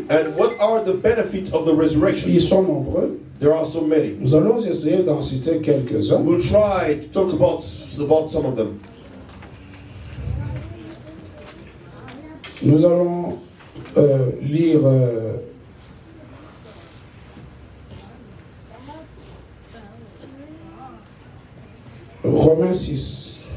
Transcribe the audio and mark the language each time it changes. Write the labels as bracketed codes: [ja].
[en] And what are the benefits of the resurrection? [fr] Ils sont nombreux. [en] There are so many. [fr] Nous allons essayer d'en citer quelques-uns. [en] We'll try to talk about some of them. [fr] Nous allons lire Romains 6,